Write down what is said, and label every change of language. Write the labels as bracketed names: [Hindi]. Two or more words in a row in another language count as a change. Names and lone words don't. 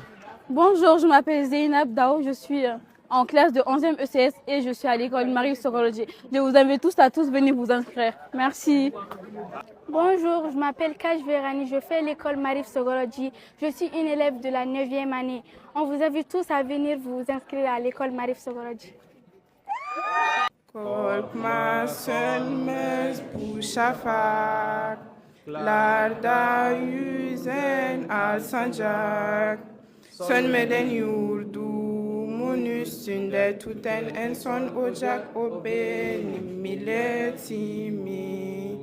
[French] Bonjour, je m'appelle Zeynab Dao, je suis en classe de 11e ECS et je suis à l'école Marie Sokoloji. Je vous invite tous à venir vous inscrire. Merci. Bonjour, je m'appelle Kaj Verani, je fais l'école Marie Sokoloji. Je suis une élève de la 9e année. On vous invite tous à venir vous inscrire à l'école Marie Sokoloji. [Turkish] Korkma sönmez bu şafak, larda yüzen al sancak. Sönmeden yurdumun üstünde tüten en son ocak, o benim milletimi.